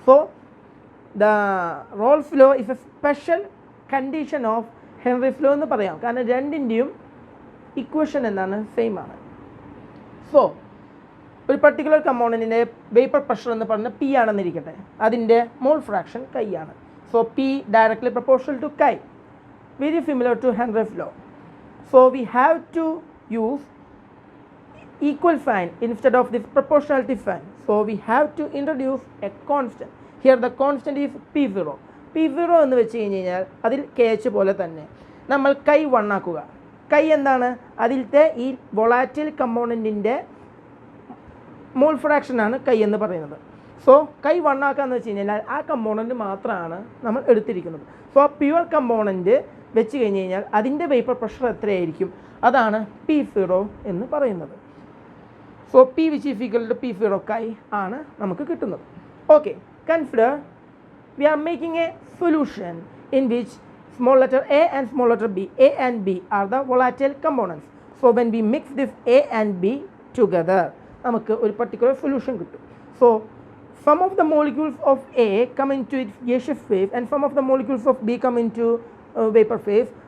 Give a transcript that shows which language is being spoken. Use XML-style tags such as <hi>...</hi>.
<en>so the Raoult's law is a special condition of Henry's law</en> <ml>എന്ന് പറയാം, കാരണം രണ്ടിൻ്റെയും ഇക്വേഷൻ എന്താണ്, സെയിം ആണ്. സോ ഒരു പർട്ടിക്കുലർ കമ്പോണൻറ്റിൻ്റെ വേപ്പർ പ്രഷർ എന്ന് പറഞ്ഞാൽ പി ആണെന്നിരിക്കട്ടെ, അതിൻ്റെ മോൾ ഫ്രാക്ഷൻ കൈ ആണ്.</ml> <en>So P directly proportional to chi, very similar to Henry's law. So we have to use equal sign instead of this proportionality sign. So we have to introduce a constant. Here the constant is P0.</en> <ml>P0 എന്ന് വെച്ച് കഴിഞ്ഞാൽ അതിൽ KH പോലെ തന്നെ നമ്മൾ കൈ 1 ആക്കുക. കൈ എന്താണ്, അതിലത്തെ ഈ വൊളാറ്റൈൽ കമ്പോണൻറ്റിൻ്റെ മോൾ ഫ്രാക്ഷനാണ് കൈ എന്ന് പറയുന്നത്. സോ കൈ 1 ആക്കാന്ന് വെച്ച് കഴിഞ്ഞാൽ ആ കമ്പോണൻറ്റ് മാത്രമാണ് നമ്മൾ എടുത്തിരിക്കുന്നത്. സോ പ്യുവർ കമ്പോണൻറ്റ് വെച്ച് കഴിഞ്ഞ് കഴിഞ്ഞാൽ അതിൻ്റെ വേപ്പർ പ്രഷർ എത്രയായിരിക്കും, അതാണ് P0 എന്ന് പറയുന്നത്. So P</ml> <en>which is equal to</en> <ml>P0 കൈ ആണ് നമുക്ക് കിട്ടുന്നത്.</ml> <en>Okay, consider we are making a solution in which small letter a and small letter b, a and b are the volatile components. So when we mix this a and b together</en> <ml>നമുക്ക് ഒരു</ml> <en>particular solution</en> <ml>കിട്ടും.</ml> <en>So some of the molecules of a come into its gaseous phase and some of the molecules of b come into vapor phase.</en>